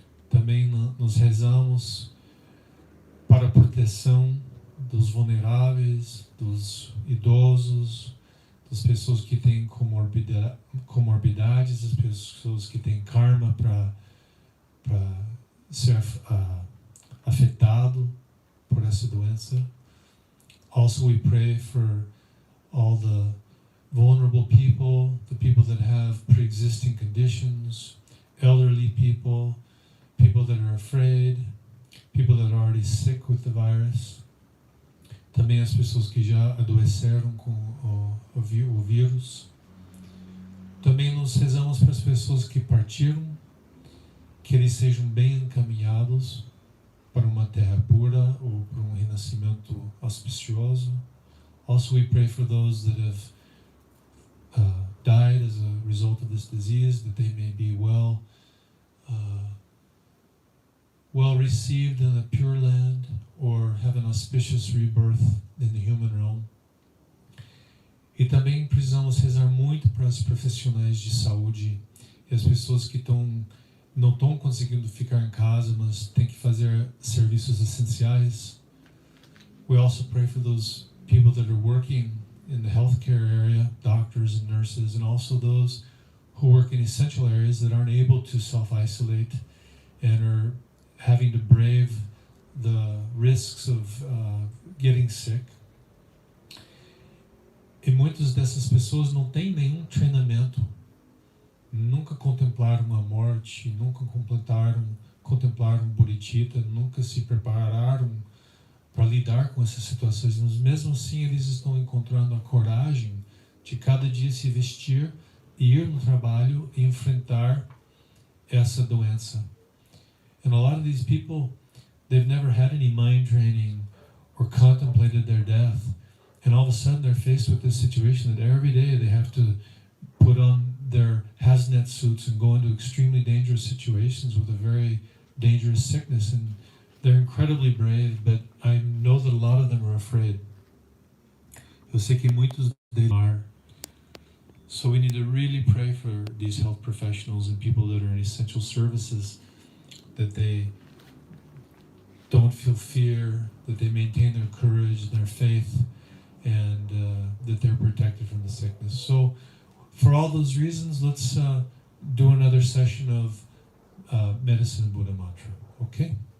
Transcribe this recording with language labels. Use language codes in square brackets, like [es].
[pt] Também nos rezamos para a proteção dos vulneráveis, dos idosos, das pessoas que têm comorbidades, das pessoas que têm karma para ser afetado por essa doença. [en] Also we pray for all the vulnerable people, the people that have pre-existing conditions, elderly people, people that are afraid, people that are already sick with the virus. [pt] Também as pessoas que já adoeceram com o vírus. Também nos rezamos para as pessoas que partiram, que eles sejam bem encaminhados para uma terra pura ou para renascimento auspicioso. [en] Also we pray for those that have died as a result of this disease, that they may be well received in a pure land or have an auspicious rebirth in the human realm. [pt] E também precisamos rezar muito para os profissionais de saúde e as pessoas que não estão conseguindo ficar em casa, mas têm que fazer serviços essenciais. [en] We also pray for those people that are working in the healthcare area, doctors and nurses, and also those who work in essential areas that aren't able to self-isolate and are having to brave the risks of getting sick. [pt] E muitas dessas pessoas não têm nenhum treinamento, nunca contemplaram a morte, nunca contemplaram bodhicitta, nunca se prepararam para lidar com essas situações, mas mesmo assim eles estão encontrando a coragem de cada dia se vestir e ir no trabalho e enfrentar essa doença. [en] And a lot of these people, they've never had any mind training or contemplated their death. And all of a sudden they're faced with this situation that every day they have to put on their hazmat suits and go into extremely dangerous situations with a very dangerous sickness. And they're incredibly brave, but I know that a lot of them are afraid. [pt] Eu sei que muitos deles [en] are. So we need to really pray for these health professionals and people that are in essential services, that they don't feel fear, that they maintain their courage, their faith, and that they're protected from the sickness. So for all those reasons, let's do another session of Medicine Buddha Mantra, okay?